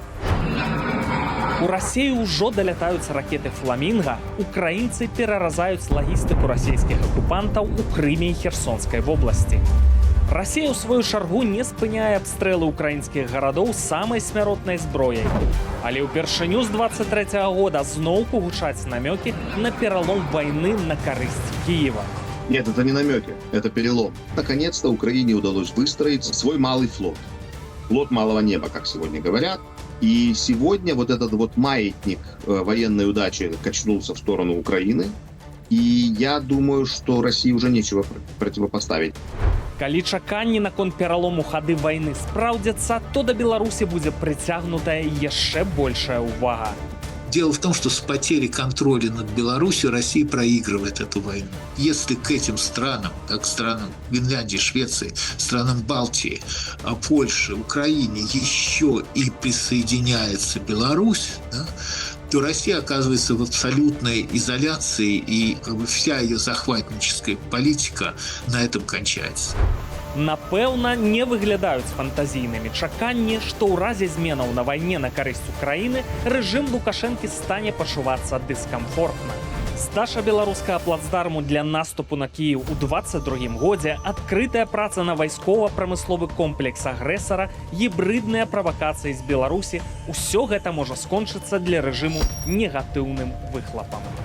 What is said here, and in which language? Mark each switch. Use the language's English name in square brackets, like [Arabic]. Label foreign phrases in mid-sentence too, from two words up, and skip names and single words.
[Belarusian] У Расіі ўжо далятаюцца ракеты «Фламінга», украінцы пераразаюць лагістыку расійскіх акупантаў у Крыме і Херсонскай вобласці. Расія, у сваю чаргу, не спыняе абстрэлы украінскіх гарадоў самай смяротнай зброяй. Але ўпершыню з 23-го года зноўку гучаць намёкі на пералом вайны на карысць Киева. [Russian] Нет, это не намеки, это перелом. Наконец-то Украине удалось выстроить свой малый флот. Флот малого неба, как сегодня говорят. И сегодня вот этот вот маятник военной удачи качнулся в сторону Украины. И я думаю, что России уже нечего противопоставить. [Belarusian] Калі чаканні наконт пералому хады вайны спраўдзяцца, то да Беларусі будзе прыцягнутая яшчэ большая увага. [Russian] Дело в том, что с потерей контроля над Беларусью Россия проигрывает эту войну. Если к этим странам, как странам Финляндии, Швеции, странам Балтии, Польши, Украине еще и присоединяется Беларусь, да, то Россия оказывается в абсолютной изоляции, и как бы вся ее захватническая политика на этом кончается. [Belarusian] Напэўна, не выглядаюць фантазійнымі чаканні, што ў разе зменаў на вайне на карысць Украіны рэжым Лукашэнкі стане пачувацца дыскамфортна. Здача беларускага плацдарму для наступу на Кіеў у 22-м годзе, адкрытая праца на вайскова-прамысловы комплекс агрэсара, гібрыдныя правакацыі з Беларусі – усё гэта можа скончыцца для рэжыму негатыўным выхлапам.